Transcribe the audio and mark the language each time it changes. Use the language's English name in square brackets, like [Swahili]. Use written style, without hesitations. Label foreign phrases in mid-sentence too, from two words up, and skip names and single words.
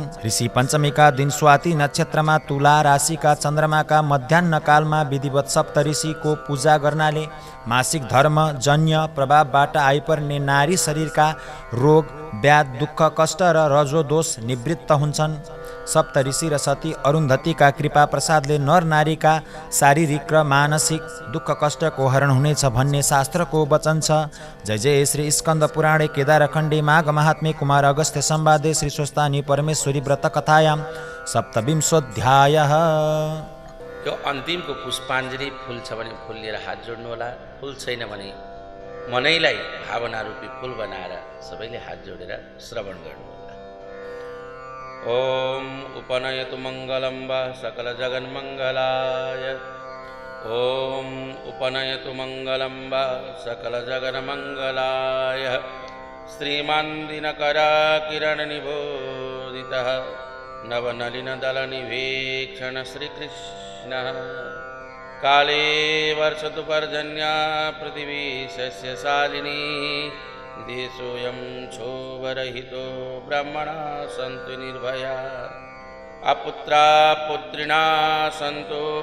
[Nepali] ऋषि पञ्चमीका दिन स्वाति नक्षत्रमा तुला राशिका चन्द्रमाका मध्याह्न कालमा विधिवत सप्त ऋषिको पूजा गर्नाले मासिक धर्म जन्य प्रभावबाट आइपर्ने नारी शरीरका रोग व्याध दुःख कष्ट र रजोदोष निवृत्त हुन्छन्। सप्त ऋषि र सती अरुन्धतीका कृपा प्रसादले नर नारीका शारीरिक र मानसिक दुःख कष्टको हरण हुनेछ भन्ने शास्त्रको वचन छ। [Sanskrit] जय जय श्री स्कन्द पुराणे केदारखण्डे माघ महात्म्ये कुमार अगस्त्य संवादे श्री स्वस्तानी परमेश्वरी व्रत कथायां सप्तविंशोऽध्यायः। [Nepali] त्यो अन्तिमको पुष्पाञ्जली फुल छ भने फुल लिएर हात जोड्नु होला, फुल छैन भने मनैलाई भावना रूपी फुल बनाएर सबैले हात जोडेर श्रवण गर्नु होला। [Sanskrit] ओम उपनयतु मङ्गलं वा सकल जगन्मङ्गलाय। ओम उपनयतु मङ्गलं वा सकल जगन्मङ्गलाय। श्रीमान्दिनकराकिरणनिबोधितः नवनलिनदलनिवेक्षण श्रीकृष्णः काले वर्षतु पर्जन्या पृथिवी सस्यशालिनी देशोऽयं क्षोभरहितो ब्रह्मणा सन्तु निर्भया अपुत्रा पुत्रिणा सन्तु